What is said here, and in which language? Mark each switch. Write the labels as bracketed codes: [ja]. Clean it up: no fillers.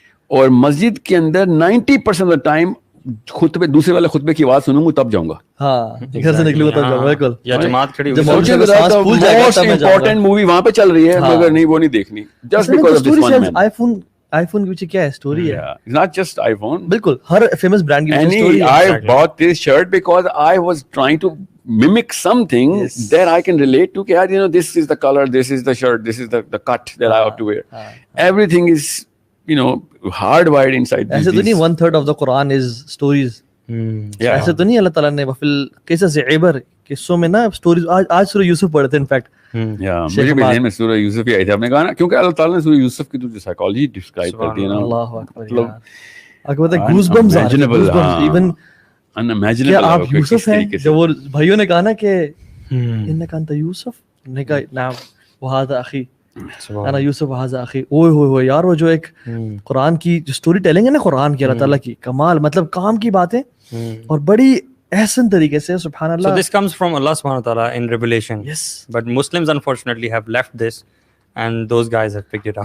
[ur] اور مسجد کے اندر 90% [en] of the time [ur] خطبے, دوسرے والے خطبے کی آواز سنوں گا تب جاؤں گا, ہاں گھر سے نکلوں گا تب جاؤں گا, بالکل. یا جماعت کھڑی جب ہوئی [en] most important movie [ur] وہاں پہ چل رہی ہے, مگر نہیں وہ نہیں دیکھنی, [en] Just because of this one man. [ur] I phone کے پیچھے کیا ہے اسٹوری ہے, [en] not just iPhone, [ur] بالکل ہر فیمس برانڈ کی اسٹوری ہے. [en] I bought this shirt because I was trying to mimic something that I can relate to. [ur] کہ [en] you know, this is the color, this is the shirt, this is the cut that I have to wear. Everything is, you know, hardwired inside. [ur] ایسے تو نہیں [en] 1/3 of the Quran is stories. [ur] ایسے تو نہیں اللہ تعالیٰ نے وفل قصص عبر, قصوں میں نا اسٹوریز. آج سورہ یوسف پڑھے تھے انفیکٹ, مجھے بھی ذہن میں سورہ یوسف ہی آئی تھی. آپ نے کہا نا, کیونکہ اللہ تعالیٰ نے سورہ یوسف کی جو سائیکالوجی ڈسکرائب کر دی ہے نا, اللہ اکبر, مطلب [en] goes bombs [ur] آ رہے ہیں, ایون [en] unimaginable. [ur] کیا آپ یوسف ہیں؟ جو وہ بھائیوں نے کہا نا کہ [ar] انک انت یوسف, [ur] نے کہا [ar] نعم وہذا اخی انا یوسف وہذا اخی. [ur] اوئے ہوئے ہوئے یار, وہ جو ایک قرآن کی جو اسٹوری ٹیلنگ ہے نا قرآن کی, اللہ تعالیٰ کی کمال, مطلب کام کی باتیں اور بڑی احسن طریقے سے, سبحان اللہ. [en] So this comes from Allah subhanahu wa ta'ala in revelation. Yes. But Muslims unfortunately have left this and those guys have picked it up.